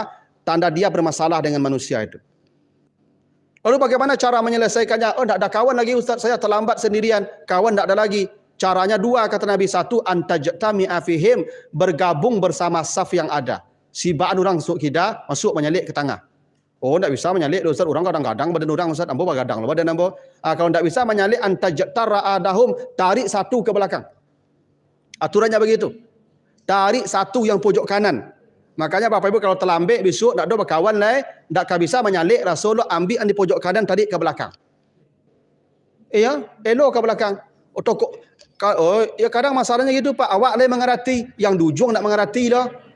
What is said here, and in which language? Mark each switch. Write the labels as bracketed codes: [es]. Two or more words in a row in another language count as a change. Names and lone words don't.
[id] Tanda dia bermasalah dengan manusia itu. Lalu bagaimana cara menyelesaikannya? Oh, tidak ada kawan lagi Ustaz, saya terlambat sendirian. Kawan tidak ada lagi. Caranya 2 kata Nabi. [ar] 1, أن تجتمع فيهم, bergabung bersama saf yang ada. [id] Sibaan orang masuk kita, masuk menyelik ke tengah. Oh, tak bisa menyalik Ustaz. [min] Orang kadang-kadang badan orang Ustaz, ambo bagadang lah badan ambo. [id] Kalau tak bisa menyalik [ar] أن تجر أحدهم, [id] tarik satu ke belakang. Aturannya begitu. Tarik satu yang pojok kanan. Makanya Bapak Ibu kalau terlambat besok tak ada berkawan lai, tak bisa menyalik Rasulullah ambil di pojok kanan tarik ke belakang. [min] Ya, elok ke belakang. Ya kadang masalahnya gitu Pak, awak lai mengerti, yang dujung tak mengerti dah.